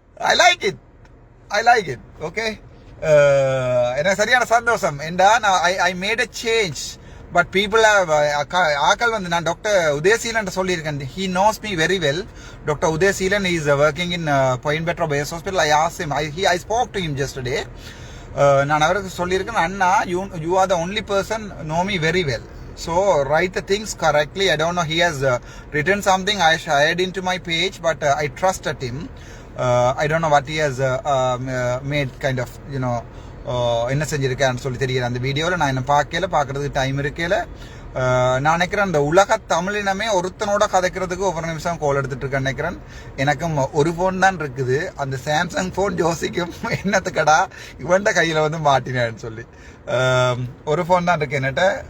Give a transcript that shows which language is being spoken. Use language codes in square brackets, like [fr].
[en] I like it. Okay, [ta] எனக்கு சரியான சந்தோஷம். [en] I made a change, but people have [ta] ஆக்கள் வந்து, நான் டாக்டர் உதயசீலன் சொல்லியிருக்கேன். [en] He knows me very well. Dr. Udayaseelan is working in Coimbatore Base Hospital. I asked him, I spoke to him yesterday. [ta] நான் அவருக்கு சொல்லியிருக்கேன், அண்ணா [en] you are the only person know me very well, so write the things correctly. I don't know, he has written something, I shared into my page, but I trusted him. I don't know what he has made, kind of, you know, [ta] என்ன செஞ்சிருக்கேன்னு சொல்லி தெரியல. அந்த வீடியோவில் நான் என்ன பார்க்கறதுக்கு time இருக்கல. நான் நினைக்கிறேன் அந்த உலக தமிழினமே ஒருத்தனோட கதைக்கிறதுக்கு ஒவ்வொரு நிமிஷம் கோல் எடுத்துட்டு இருக்கேன் நினைக்கிறேன். எனக்கும் ஒரு ஃபோன் தான் இருக்குது, அந்த சாம்சங் ஃபோன் ஜோசிக்கும் என்னத்துக்கடா இவன்ட கையில் வந்து மாட்டினேன்னு சொல்லி ஒரு ஃபோன் தான் இருக்கு என்னட்ட.